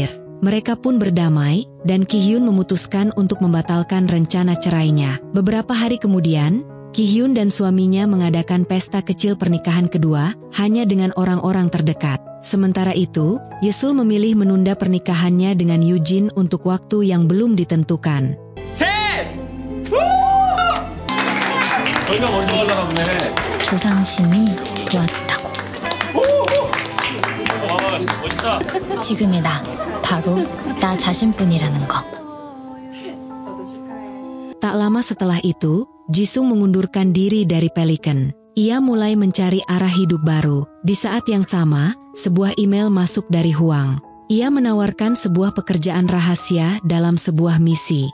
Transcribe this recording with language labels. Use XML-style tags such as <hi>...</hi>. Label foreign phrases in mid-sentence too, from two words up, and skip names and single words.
<id>Mereka pun berdamai, dan Ki-hyun memutuskan untuk membatalkan rencana cerainya. Beberapa hari kemudian, Ki-hyun dan suaminya mengadakan pesta kecil pernikahan kedua, hanya dengan orang-orang terdekat. Sementara itu, Yesul memilih menunda pernikahannya dengan Yujin untuk waktu yang belum ditentukan.</id> <ko>저희가 먼저 올라갔네. 조상신이 도왔다고. 멋있다. 지금의 나, 바로 나 자신뿐이라는 거.</ko> <id>Tak lama setelah itu, Jisung mengundurkan diri dari Pelican. Ia mulai mencari arah hidup baru. Di saat yang sama, sebuah email masuk dari Huang. Ia menawarkan sebuah pekerjaan rahasia dalam sebuah misi.</id>